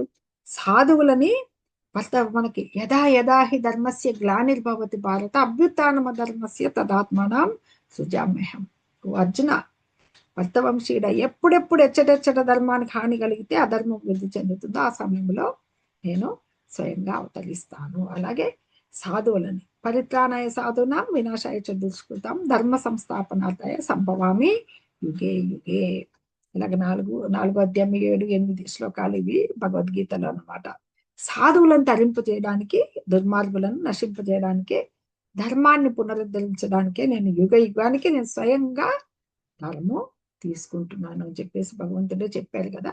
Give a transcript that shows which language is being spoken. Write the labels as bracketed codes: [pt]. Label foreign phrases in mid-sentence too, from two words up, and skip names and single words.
[te] సాధువులని మనకి [sa] యథా యథాహి ధర్మస్య గ్లానిర్భవతి భారత అభ్యుత్థానమ ధర్మస్య తదాత్మానం సృజామ్యహం. [te] అర్జున, భర్తవంశీయుడ, ఎప్పుడెప్పుడు ఎచ్చటెచ్చట ధర్మానికి హాని కలిగితే అధర్మం వృద్ధి చెందుతుందో ఆ సమయంలో నేను స్వయంగా అవతరిస్తాను. అలాగే సాధువులని [sa] పరిత్రాణాయ సాధూనాం వినాశాయ చ దుష్కృతాం ధర్మ సంస్థాపనార్థాయ సంభవామి యుగే యుగే. [te] ఇలాగ 4 అధ్యాయం 7, 8 శ్లోకాలు ఇవి భగవద్గీతలో అన్నమాట. సాధువులను తరింపు చేయడానికి, దుర్మార్గులను నశింపజేయడానికి, ధర్మాన్ని పునరుద్ధరించడానికే నేను యుగ యుగానికి నేను స్వయంగా ధర్మం తీసుకుంటున్నాను అని చెప్పేసి భగవంతుడే చెప్పారు కదా.